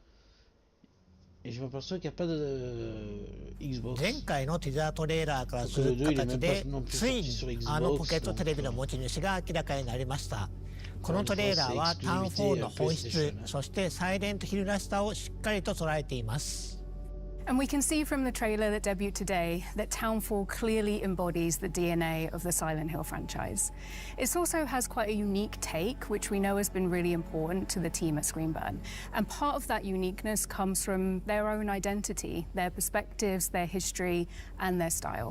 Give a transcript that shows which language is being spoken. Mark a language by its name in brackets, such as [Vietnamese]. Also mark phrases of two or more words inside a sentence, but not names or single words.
[French] Et je m'aperçois qu'il n'y a pas de Xbox. [Japanese] 前回のティザートレーラーからする形でついにあのポケットテレビの持ち主が明らかになりました。このトレーラーはタウン4の本質、そしてサイレントヒルらしさをしっかりと捉えています。 [English] And we can see from the trailer that debuted today that Townfall clearly embodies the DNA of the Silent Hill franchise. It also has quite a unique take, which we know has been really important to the team at Screenburn. And part of that uniqueness comes from their own identity, their perspectives, their history, and their style.